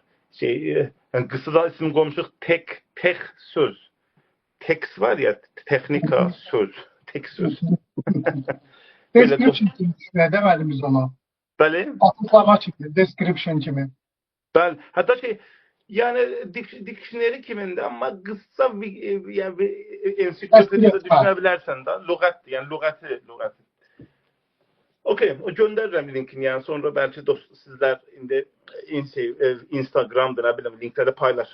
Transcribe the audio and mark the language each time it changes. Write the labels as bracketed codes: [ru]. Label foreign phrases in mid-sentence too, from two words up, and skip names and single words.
[az] Yani qısa isim qoymuşuq tek söz. Text var ya, texnika söz. Tek söz. Description kimi deməli biz ona. Bəli. Açıqlama kimi, description kimi. Bəli. [tr] Hətta yani dictionary kiminde ama kısa bir yani ensiklopediyada düşünebilirsen de lügatdir. [az] Yani lügatı. [tr] Okey, o gönderirim linkini yani sonra belki sizler indi Instagram'da ne bileyim linklerde paylaşarsınız.